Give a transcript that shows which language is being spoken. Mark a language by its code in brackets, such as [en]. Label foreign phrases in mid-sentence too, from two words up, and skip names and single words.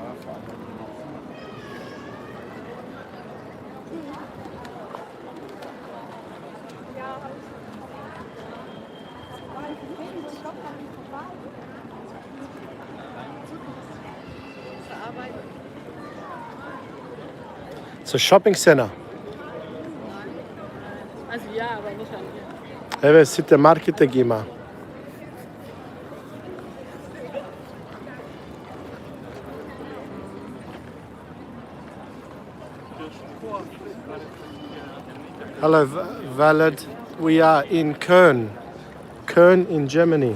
[en] It's a shopping center. [de] Also ja, aber nicht an mir. [mk] Ewe, site markete ги има. [en] Hello, Valid. We are in Köln. Köln in Germany.